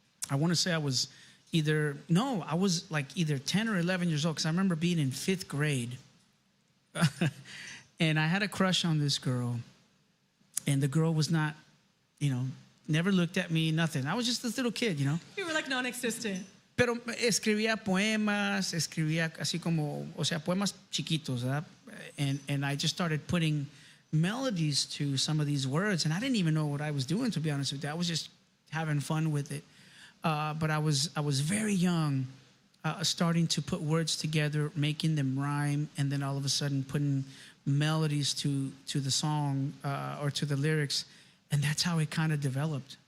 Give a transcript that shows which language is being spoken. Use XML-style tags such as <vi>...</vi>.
<en>I want to say I was I was like either 10 or 11 years old, because I remember being in 5th grade. And I had a crush on this girl. And the girl was not, never looked at me, nothing. I was just this little kid, You were like non-existent.</en> <es>Pero escribía poemas, escribía así como, poemas chiquitos, ¿verdad?</es> <en>And I just started putting melodies to some of these words. And I didn't even know what I was doing, to be honest with you. I was just having fun with it. But I was very young, starting to put words together, making them rhyme, and then all of a sudden putting melodies to the song or to the lyrics, and that's how it kind of developed.</en>